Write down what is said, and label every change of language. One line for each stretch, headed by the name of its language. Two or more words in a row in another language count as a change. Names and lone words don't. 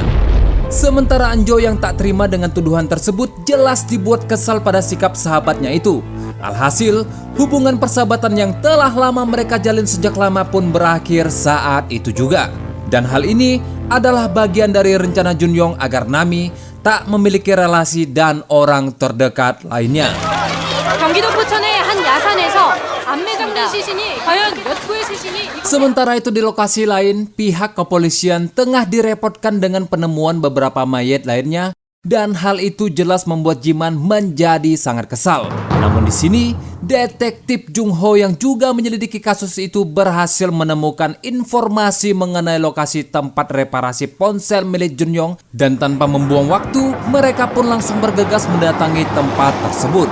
Indonesian: Sementara Enjo yang tak terima dengan tuduhan tersebut jelas dibuat kesal pada sikap sahabatnya itu. Alhasil, hubungan persahabatan yang telah lama mereka jalin sejak lama pun berakhir saat itu juga. Dan hal ini adalah bagian dari rencana Junyoung agar Nami tak memiliki relasi dan orang terdekat lainnya.
Korean: 경기도 포천의 한 야산에서 안매장된 시신이 과연 몇 구의 시신이
Indonesian: Sementara itu di lokasi lain, pihak kepolisian tengah direpotkan dengan penemuan beberapa mayat lainnya dan hal itu jelas membuat Jiman menjadi sangat kesal. Namun di sini, detektif Jung Ho yang juga menyelidiki kasus itu berhasil menemukan informasi mengenai lokasi tempat reparasi ponsel milik Junyoung dan tanpa membuang waktu, mereka pun langsung bergegas mendatangi tempat tersebut.